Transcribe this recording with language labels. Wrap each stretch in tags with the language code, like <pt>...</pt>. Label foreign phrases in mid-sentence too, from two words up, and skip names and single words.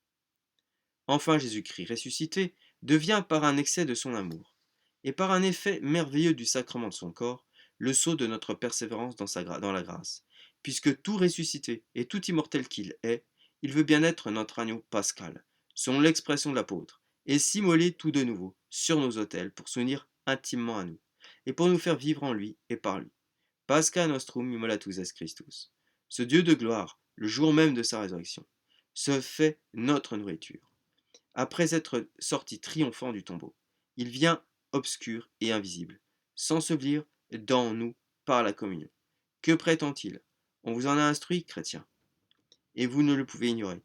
<fr>Enfin Jésus-Christ ressuscité devient par un excès de son amour, et par un effet merveilleux du sacrement de son corps, le sceau de notre persévérance dans la grâce, puisque tout ressuscité et tout immortel qu'il est, il veut bien être notre agneau pascal, selon l'expression de l'apôtre, et s'immoler tout de nouveau sur nos autels pour s'unir intimement à nous, et pour nous faire vivre en lui et par lui.</fr> <la>Pasca nostrum immolatus est Christus.</la> <fr>Ce Dieu de gloire, le jour même de sa résurrection, se fait notre nourriture. Après être sorti triomphant du tombeau, il vient obscur et invisible, s'ensevelir dans nous par la communion. Que prétend-il? On vous en a instruit, chrétiens, et vous ne le pouvez ignorer.</fr>